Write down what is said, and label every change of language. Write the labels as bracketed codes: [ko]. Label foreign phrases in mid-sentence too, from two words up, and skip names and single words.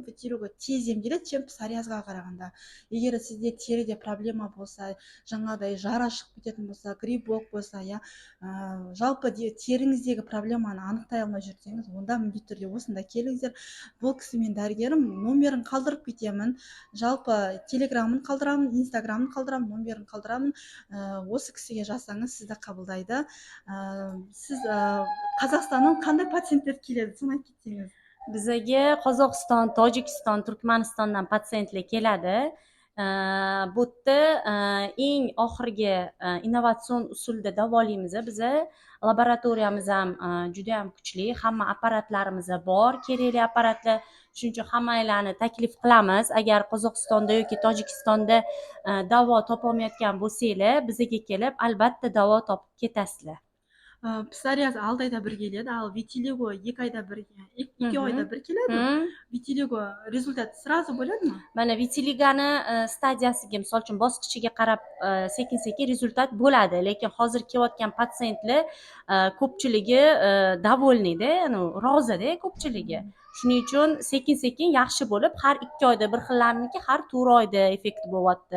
[kk] Витилиго тез емделеді, чем псориазға қарағанда. Егер сізде теріде проблема болса, жаңағыдай жара шығып кететін болса, грибок болса, жалпы теріңіздегі проблеманы анықтай алмай жүрсеңіз, онда міндетті түрде осында келіңіздер. Бұл кісі мен дәрігерім, номерін қалдырып кетемін. Жалпы телеграмын қалдырамын, инстаграмын қалдырамын, номерін қалдырамын. Осы кісіге жазсаңыз сізді қабылдайды. Сіз Қазақстаннан қандай пациенттер келеді, соны айтып кетсеңіз. [uz] Bizaga Qozog'iston, Tojikiston, Turkmanistondan patsientlar keladi. Bu yerda eng oxirgi innovatsion usulda davolaymiz. Biza laboratoriyamiz ham juda ham kuchli, hamma apparatlarimiz bor, kerakli apparatlar. Shuning uchun hammanglarni taklif qilamiz. Agar Qozog'istonda yoki Tojikistonda davo topolmayotgan bo'lsanglar, bizaga kelib, albatta davo topib ketasizlar. [kk] Псориаз 6 айда бір келеді, ал витилиго 2 айда бір, 2 айда бір келеді. [uz] Витилиго [ru] результат сразу [uz] bo'ladi ма? Mana vitiligani stadiyasiga, misol uchun bosqichiga qarab sekin-sekin rezultat bo'ladi, lekin hozir kelayotgan patsientlar ko'pchiligi довольныйda, ya'ni rozida ko'pchiligi. Shuning uchun sekin-sekin yaxshi bo'lib, har 2 oyda bir xillarniki har 4 oyda effekt bo'lyapti.